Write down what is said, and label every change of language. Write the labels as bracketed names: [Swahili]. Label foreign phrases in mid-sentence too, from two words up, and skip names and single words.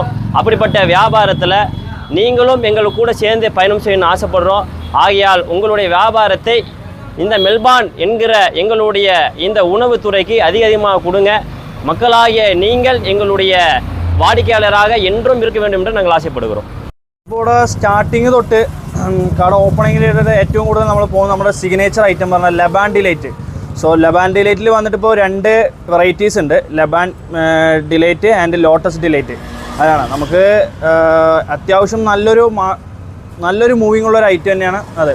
[Tamil] அப்படிப்பட்ட வியாபாரத்தில் நீங்களும் எங்கள் கூட சேர்ந்து பயணம் செய்யணும்னு ஆசைப்படுறோம். ஆகையால் உங்களுடைய வியாபாரத்தை இந்த மெல்பான் என்கிற எங்களுடைய இந்த உணவுத்துறைக்கு அதிகமாக கொடுங்க. மக்களாகிய நீங்கள் எங்களுடைய വാടിക്കയാളരാக என்றுം இருக்க வேண்டும் என்று நாங்கள் ஆசைப்படுகிறோம். [Malayalam] ഇപ്പോൾ സ്റ്റാർട്ടിങ് തൊട്ട് കട ഓപ്പണിങ്ങിൽ ഏറ്റവും കൂടുതൽ നമ്മൾ പോകുന്ന നമ്മുടെ [English] signature item [Malayalam] പറഞ്ഞാൽ ലബാൻ ഡിലൈറ്റ്. സോ ലബാൻ ഡിലൈറ്റിൽ വന്നിട്ട് ഇപ്പോൾ 2 വെറൈറ്റീസ് ഉണ്ട്, ലബാൻ ഡിലൈറ്റ് ആൻഡ് ലോട്ടസ് ഡിലൈറ്റ്. അതാണ് നമുക്ക് അത്യാവശ്യം നല്ലൊരു മൂവിങ് ഉള്ളൊരു ഐറ്റം തന്നെയാണ് അത്.